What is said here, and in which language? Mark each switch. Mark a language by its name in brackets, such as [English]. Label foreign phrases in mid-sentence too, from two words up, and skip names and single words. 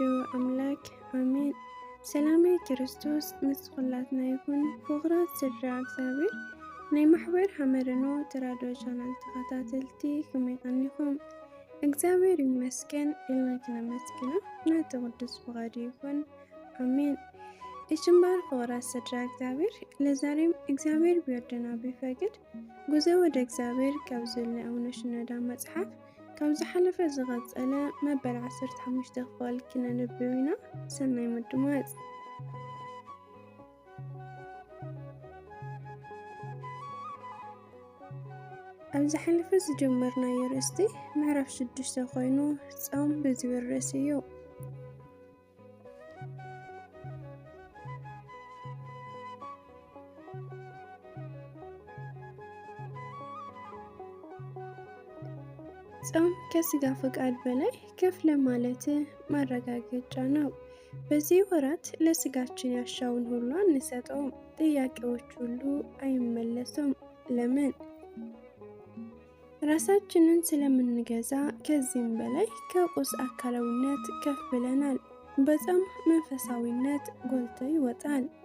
[Tigrinya] አምላክ አሜን። ሰላም ክርስቶስ ምስ ኩላትና ይኹን። ፍቑራት ስድራ እግዚአብሔር ናይ ማሕበር ሐመርኖ ተራድኦ ቻናል ተኸታተልቲ ከመይ ቀኒኹም? እግዚአብሔር ይመስገን ኢልና ክነመስግኖ ናቱ ቅዱስ ፍቃዱ ይኹን አሜን። እሽምባር ፍቑራት ስድራ እግዚአብሔር [Amharic] ለዛሬም እግዚአብሔር ቢወደና ቢፈቅድ ጉዞ ወደ እግዚአብሔር [Tigrinya] ካብ ዘሎ አቡነ ሽኖዳ መጽሓፍ ካብ ዝሓለፈ ዝቐፀለ መበል 15 ክፍል ክነንብብ ኢና። ሰናይ ምድማፅ። ኣብ ዝሓለፈ ዝጀመርናዮ ርእስቲ ምዕራፍ 6 ኮይኑ ጾም ብዝብል ርእሲ እዩ። [Amharic] ጾም ከስጋ ፈቃድ በላይ ከፍ ለማለት ማረጋገጫ ነው። በዚህ ወራት ለስጋችን ያሻውን ሁሉ አንሰጠውም። ጥያቄዎች ሁሉ አይመለሱም። ለምን? ራሳችንን ስለምንገዛ ከዚህም በላይ ከቁስ አካላዊነት ከፍ ብለናል። በጾም መንፈሳዊነት ጎልቶ ይወጣል።